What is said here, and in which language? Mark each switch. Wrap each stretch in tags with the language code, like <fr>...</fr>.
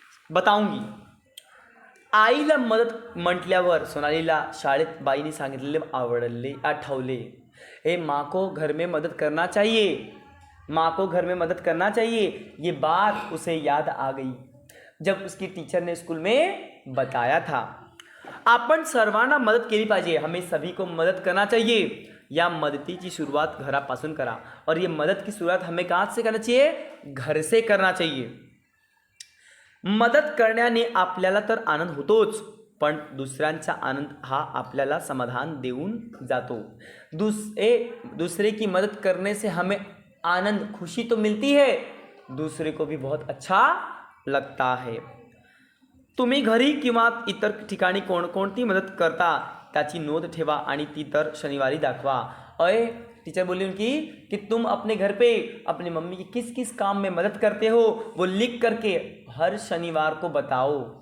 <hi>बताऊंगी.</hi> <mr>आईला मदत म्हटल्यावर सोनालीला शाळेत बाईने सांगितलेले आठवले.</mr> <hi>माँ को घर में मदद करना चाहिए, माँ को घर में मदद करना चाहिए. ये बात उसे याद आ गई जब उसकी टीचर ने स्कूल में बताया था.</hi> <mr>आपण सर्वांना मदत केली पाहिजे,</mr> <hi>हमें सभी को मदद करना चाहिए.</hi> <mr>या मदतीची सुरुवात घरापासून करा.</mr> <hi>और ये मदत की शुरुआत हमें कहाँ से करना चाहिए? घर से करना चाहिए.</hi> <mr>मदत करण्याने आपल्याला तर आनंद होतोच, पण दुसऱ्यांचा आनंद हा आपल्याला समाधान देऊन जातो.</mr> <hi>दूसरे की मदद करने से हमें आनंद, खुशी तो मिलती है, दूसरे को भी बहुत अच्छा लगता है.</hi> <mr>तुम्ही घरी किंवा इतर ठिकाणी कोणकोणती मदत करता त्याची नोंद ठेवा आणि ती तर शनिवारी दाखवा.</mr> <hi>टीचर बोली उनकी कि तुम अपने घर पे अपनी मम्मी की किस किस काम में मदद करते हो वो लिख करके हर शनिवार को बताओ.</hi>